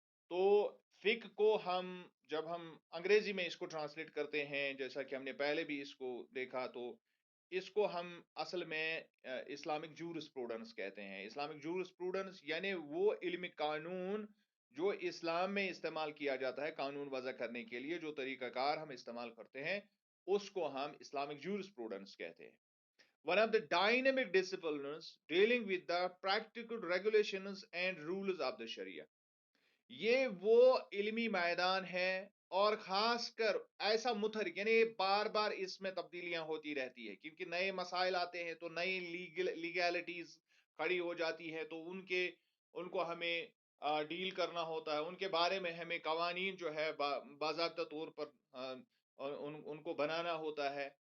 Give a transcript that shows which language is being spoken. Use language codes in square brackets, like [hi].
[hi] तो फिक को हम, जब हम अंग्रेजी में इसको ट्रांसलेट करते हैं, जैसा कि हमने पहले भी इसको देखा, तो इसको हम असल में इस्लामिक जूरिस्प्रूडेंस कहते हैं। इस्लामिक जूरिस्प्रूडेंस यानी वो इल्मी कानून जो इस्लाम में इस्तेमाल किया जाता है कानून वजह करने के लिए, जो तरीकाकार हम इस्तेमाल करते हैं, उसको हम इस्लामिक जूरिस्प्रूडेंस कहते हैं। [en] One of the dynamic disciplines dealing with the practical regulations and rules of the Sharia. [hi] ये वो इल्मी मैदान है, और खासकर ऐसा मुतहरिक, यानी बार बार इसमें तब्दीलियां होती रहती है, क्योंकि नए मसाइल आते हैं तो नई लीगैलिटीज खड़ी हो जाती है, तो उनको हमें डील करना होता है, उनके बारे में हमें कवानीन जो है बाज़ाब्ता तौर पर उनको बनाना होता है।